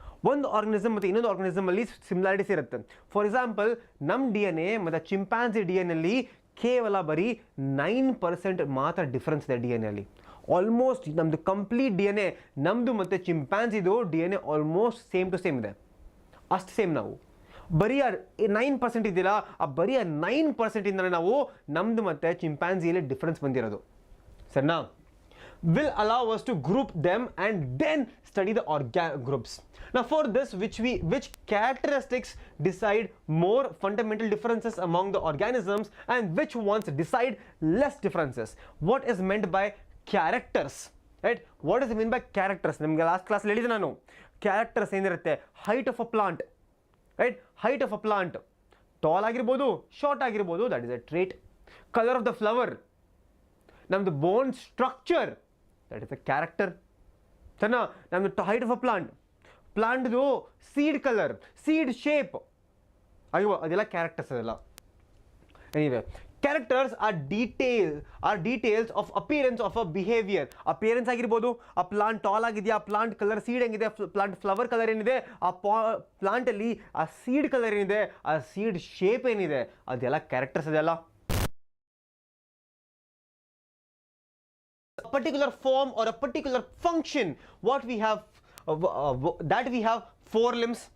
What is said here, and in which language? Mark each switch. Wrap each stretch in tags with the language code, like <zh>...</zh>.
<kn>ಒಂದು ಆರ್ಗನಿಸಮ್ ಮತ್ತು ಇನ್ನೊಂದು ಆರ್ಗನಿಸಮಲ್ಲಿ ಸಿಮಿಲಾರಿಟೀಸ್ ಇರುತ್ತೆ. ಫಾರ್ ಎಕ್ಸಾಂಪಲ್, ನಮ್ಮ DNA ಮತ್ತು ಚಿಂಪ್ಯಾನ್ಸಿ DNA ಕೇವಲ ಬರೀ 9% ಮಾತ್ರ ಡಿಫ್ರೆನ್ಸ್ ಇದೆ DNA ಅಲ್ಲಿ. ಆಲ್ಮೋಸ್ಟ್ ನಮ್ಮದು ಕಂಪ್ಲೀಟ್ DNA, ನಮ್ಮದು ಮತ್ತು ಚಿಂಪ್ಯಾನ್ಸಿದು DNA almost same to same ಇದೆ. ಅಷ್ಟು ಸೇಮ್. ನಾವು ಬರೀ 9% ಇದೆಯಲ್ಲ, ಆ ಬರೀ 9%ಇಂದಲೇ ನಾವು ನಮ್ಮದು ಮತ್ತು ಚಿಂಪ್ಯಾನ್ಸಿಯಲ್ಲಿ ಡಿಫ್ರೆನ್ಸ್ ಬಂದಿರೋದು, ಸರಿನಾ?</kn> <en>will allow us to group them and then study the groups. Now for this, which characteristics decide more fundamental differences among the organisms and which ones decide less differences? What is meant by characters, right? What is meant by characters?</en> <kn>ನಿಮಗೆ last class ಹೇಳಿದೆ ನಾನು. Characters ಏನಿರುತ್ತೆ?</kn> <en>Height of a plant, right? Height of a plant tall</en> <kn>ಆಗಿರ್ಬೋದು, short ಆಗಿರ್ಬೋದು,</kn> <en>That is a trait. Colour of the flower, ನಮ್ಮದು bone structure, that is a character. ಸರಿನಾ?</en> <kn>ನಮ್ಮದು height of a ಪ್ಲಾಂಟ್ದು seed colour, seed shape, ಅಯ್ಯೋ ಅದೆಲ್ಲ characters.</kn> <en>ಅದೆಲ್ಲ anyway, characters are details of appearance of a behaviour.</en> <kn>Appearance ಆಗಿರ್ಬೋದು, ಆ plant tall ಆಗಿದೆಯಾ, plant colour seed ಹೆಂಗಿದೆ, ಪ್ಲಾಂಟ್ ಫ್ಲವರ್ ಕಲರ್ ಏನಿದೆ, ಆ ಪ್ಲಾಂಟಲ್ಲಿ ಆ ಸೀಡ್ ಕಲರ್ ಏನಿದೆ, ಆ ಸೀಡ್ ಶೇಪ್ ಏನಿದೆ, ಅದೆಲ್ಲ ಕ್ಯಾರೆಕ್ಟರ್ಸ್.</kn> <en>ಅದೆಲ್ಲ a particular form or a particular function what we have that we have 4 limbs.</en>